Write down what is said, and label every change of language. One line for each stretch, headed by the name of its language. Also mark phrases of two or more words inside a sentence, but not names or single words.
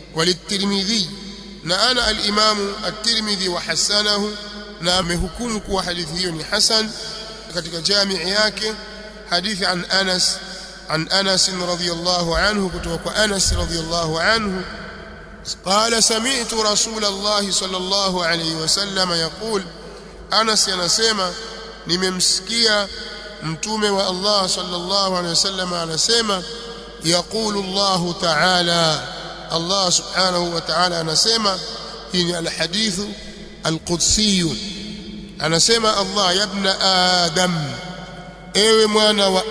Arabic: وللترمذي أنا الإمام الترمذي وحسنه
Swahili: na amehukumu kuwa hadithi hiyo ni hasan katika jami' yake hadithi
Arabic: عن أنس رضي الله عنه
Swahili: kutoka kwa Anas
Arabic: رضي الله عنه قال سمعت رسول الله صلى الله عليه وسلم يقول
Swahili: Anas anasema nimemsikia mtume wa Allah
Arabic: صلى الله عليه وسلم anasema يقول الله تعالى الله سبحانه وتعالى
Swahili: anasema hii ni
Arabic: الحديث القدسي
Swahili: anasema Allah
Arabic: يا ابن آدم
Swahili: ewe mwana wa